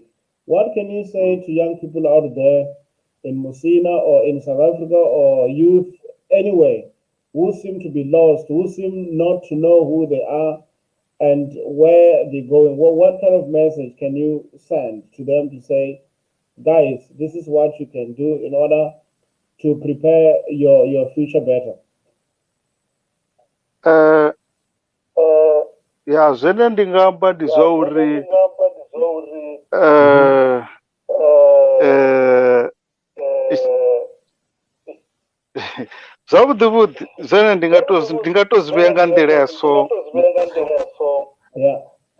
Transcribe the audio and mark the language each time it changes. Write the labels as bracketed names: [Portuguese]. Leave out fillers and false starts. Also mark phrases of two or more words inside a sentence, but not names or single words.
[English] What can you say to young people out there in Musina or in South Africa or youth anyway who seem to be lost, who seem not to know who they are and where they're going? What kind of message can you send to them to say, guys, this is what you can do in order to prepare your future better? Uh, yeah, [Venda] zwine ndi nga amba ndi zwa uri zwavhuḓi vhuḓi zwine ndi nga to zwi vhea nga nḓila ya so, [English] Yeah.